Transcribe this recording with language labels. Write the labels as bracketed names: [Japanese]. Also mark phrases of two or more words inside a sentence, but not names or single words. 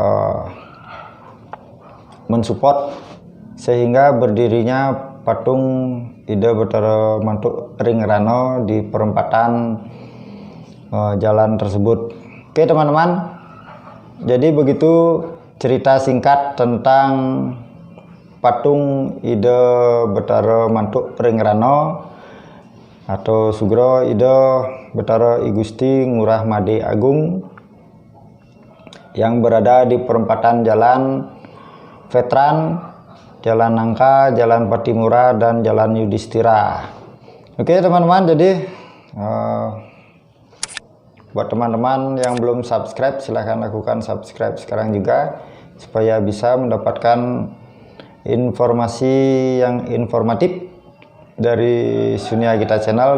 [Indonesian] mensupport sehingga berdirinya patung Ida Betara Mantuk Rengrano di perempatan jalan tersebut. Oke teman-teman, jadi begitu cerita singkat tentang patung Ida Betara Mantuk Rengrano atau Sugro Ida Betara I Gusti Ngurah Made Agung yang berada di perempatan Jalan Veteran, Jalan Nangka, Jalan Patimura, dan Jalan Yudhistira. Oke teman-teman, jadi Buat teman-teman yang belum subscribe, silahkan lakukan subscribe sekarang juga, supaya bisa mendapatkan informasi yang informatif dari Sunia Gita Channel.